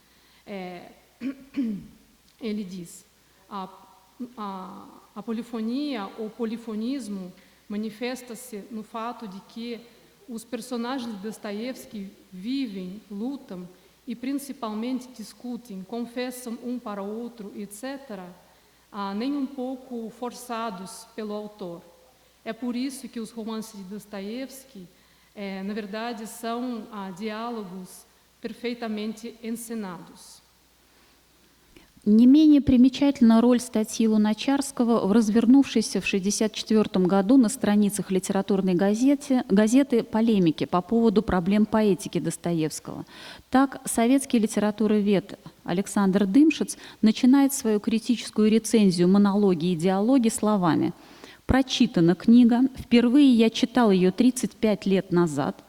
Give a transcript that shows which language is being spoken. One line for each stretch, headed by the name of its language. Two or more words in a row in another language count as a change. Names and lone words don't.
Portuguese: Ele diz: a polifonia ou polifonismo manifesta-se no fato de que os personagens de Dostoiévski vivem, lutam e principalmente discutem, confessam um para o outro, etc., nem um pouco forçados pelo autor. É por isso que os romances de Dostoiévski, na verdade, são diálogos perfeitamente encenados.
Russian: Не менее примечательна роль статьи Луначарского в развернувшейся в 1964 году на страницах литературной газеты полемике по поводу проблем поэтики Достоевского. Так, советский литературовед Александр Дымшиц начинает свою критическую рецензию «Монологи и диалоги» словами: «Прочитана книга, впервые я читал ее 35 лет назад.